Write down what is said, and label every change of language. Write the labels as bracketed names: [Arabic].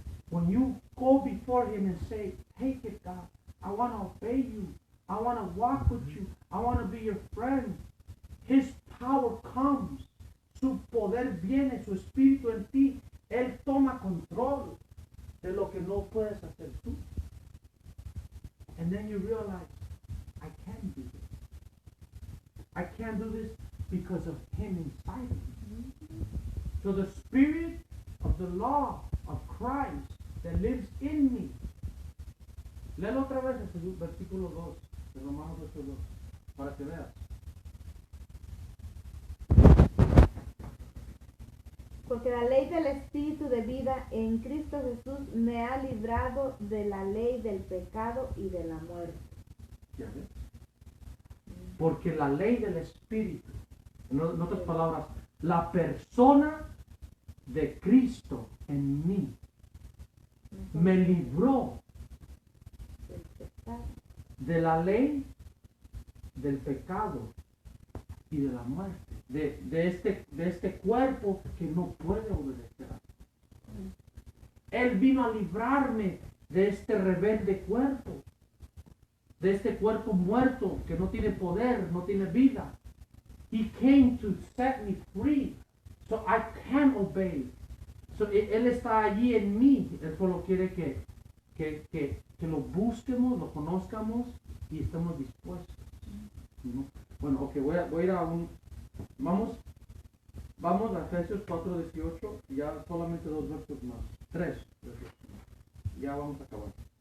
[English] When you go before Him and say, take it, God, I want to obey you, I want to walk with you, I want to be your friend, His power comes, [Spanish] su poder viene, su espíritu en ti, Él toma control de lo que no puedes hacer tú. [English] And then you realize, I can't do this. I can't do this because of Him inside of me. So the Spirit of the law of Christ that lives in me. [Spanish] Léelo otra vez el versículo 2 de Romanos 8:2 para que veas. Porque la ley del Espíritu de vida en Cristo Jesús me ha librado de la ley del pecado y de la muerte. ¿Ya ves? Porque la ley del Espíritu, en otras palabras, la persona de Cristo en mí me libró Del pecado. de la ley del pecado y de la muerte, de este cuerpo que no puede obedecer a Dios. Él vino a librarme de este rebelde cuerpo, de este cuerpo muerto que no tiene poder, no tiene vida. [English] He came to set me free, so I can obey. [Spanish] So, Él está allí en mí. Él solo quiere que lo busquemos, lo conozcamos y estemos dispuestos. ¿No? Bueno, ok, voy a ir a vamos a Efesios 4:18, ya solamente 2 versos más, 3 versos más. Ya vamos a acabar.